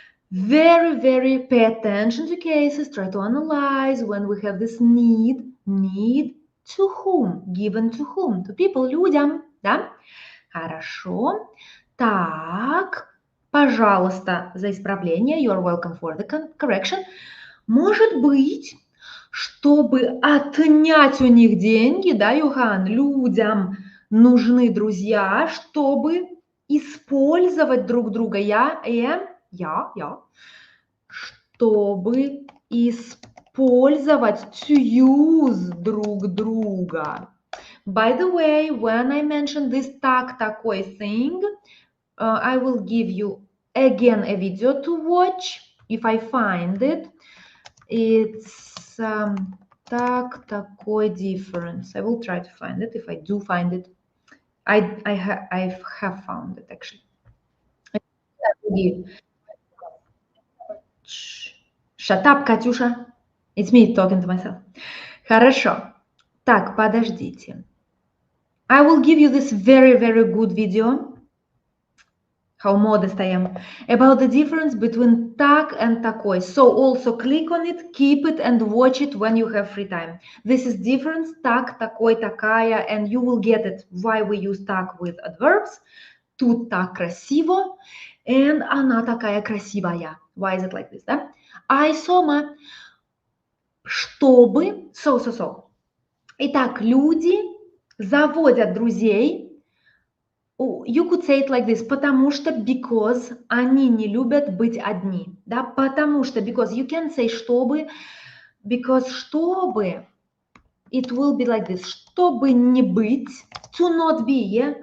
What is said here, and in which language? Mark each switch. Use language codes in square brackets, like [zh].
[en] Very, very pay attention to cases, try to analyze when we have this need to whom, given to whom, to people, людям, да? [ru] Хорошо. Так, пожалуйста, за исправление, [en] you are welcome for the correction. [ru] Может быть, чтобы отнять у них деньги, да, Юхан, людям нужны друзья, чтобы использовать друг друга. Я. Чтобы использовать, [en] to use [ru] друг друга. [en] By the way, when I mention this такой thing, I will give you again a video to watch if I find it. It's такой difference. I will try to find it if I do find it. I have found it actually. Shut up, Катюша. It's me talking to myself. [ru] Хорошо. Так, подождите. [en] I will give you this very, very good video. How modest I am. About the difference between так and такой. So also click on it, keep it and watch it when you have free time. This is difference, так, такой, такая, and you will get it why we use так with adverbs. [ru] Тут так красиво, and она такая красивая. [en] Why is it like this, да? I сома, чтобы, so. [ru] Итак, люди заводят друзей. [en] You could say it like this, потому что, because [ru] они не любят быть одни, [en] да, потому что, because you can say чтобы, because чтобы, it will be like this, [ru] чтобы не быть, [en] to not be, yeah?